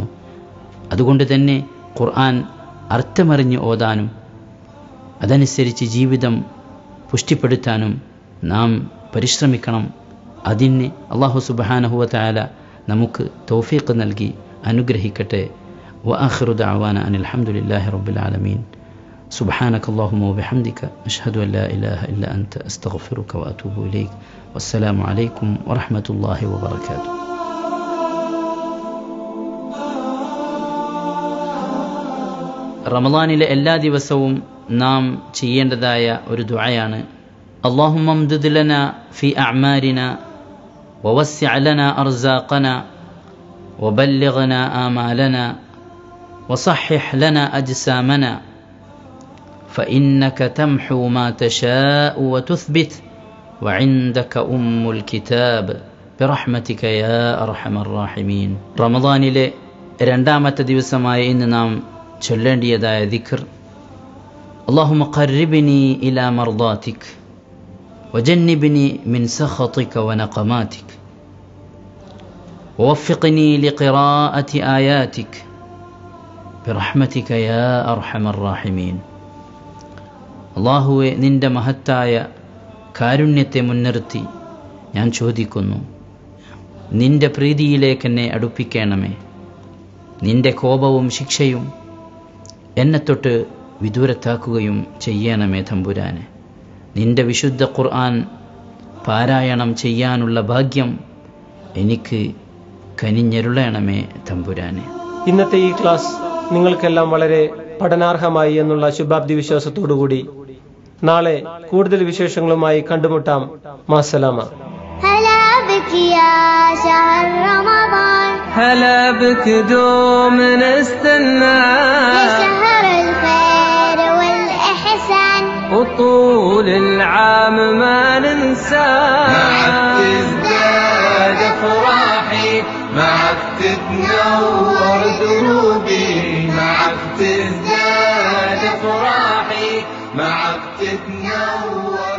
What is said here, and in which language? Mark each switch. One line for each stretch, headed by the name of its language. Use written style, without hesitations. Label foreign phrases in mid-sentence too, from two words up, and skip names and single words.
Malayalam: അതുകൊണ്ട് തന്നെ ഖുർആൻ അർത്ഥമറിഞ്ഞ് ഓതാനും അതനുസരിച്ച് ജീവിതം പുഷ്ടിപ്പെടുത്താനും നാം പരിശ്രമിക്കണം. അതിന്
Arabic: الله سبحانه و تعالى
Malayalam: നമുക്ക് തൗഫീഖ് നൽകി അനുഗ്രഹിക്കട്ടെ.
Arabic: وآخر دعوانا أن الحمد لله رب العالمين. سبحانك اللهم وبحمدك أشهد أن لا إله إلا أنت أستغفرك وأتوب إليك. والسلام عليكم ورحمة الله وبركاته.
Malayalam: റമളാനിലെ എല്ലാ ദിവസവും നാം ചെയ്യേണ്ടതായ ഒരു ദുആയാണ്,
Arabic: اللهم امدد لنا في أعمارنا ووسع لنا أرزاقنا وبلغنا آمالنا وصحح لنا أجسامنا فإنك تمحو ما تشاء وتثبت وعندك أم الكتاب برحمتك يا أرحم الراحمين.
Malayalam: റമളാനിലെ രണ്ടാമത്തെ ദിവസമായ ഇന്ന് നാം ചൊല്ലേണ്ടിയതായ ദിക്ർ,
Arabic: اللهم قربني إلى مرضاتك وجنبني من سخطك ونقماتك ووفقني لقراءة آياتك برحمتك يا أرحم الراحمين.
Malayalam: അല്ലാഹുവേ, നിന്റെ മഹത്തായ കാരുണ്യത്തെ മുൻനിർത്തി ഞാൻ ചോദിക്കുന്നു, നിന്റെ പ്രീതിയിലേക്ക് എന്നെ അടുപ്പിക്കണമേ. നിന്റെ കോപവും ശിക്ഷയും എന്നെ തൊട്ട് വിദൂരത്താക്കുകയും ചെയ്യണമേ തമ്പുരാനെ. നിന്റെ വിശുദ്ധ ഖുർആൻ പാരായണം ചെയ്യാനുള്ള ഭാഗ്യം എനിക്ക് കനിഞ്ഞരുളണമേ തമ്പുരാനെ. ഇന്നത്തെ ഈ ക്ലാസ് നിങ്ങൾക്കെല്ലാം വളരെ പഠനാർഹമായി എന്നുള്ള ശുഭാപ്തി വിശ്വാസത്തോടുകൂടി നാളെ കൂടുതൽ വിശേഷങ്ങളുമായി കണ്ടുമുട്ടാം. മാസലാമ.
Arabic: هلا بك يا شهر رمضان هلا بك دوم نستنى يا شهر الخير والإحسان وطول العام ما ننسى معك تزداد أفراحي معك تتنور دروبي معك تزداد أفراحي معك تتنور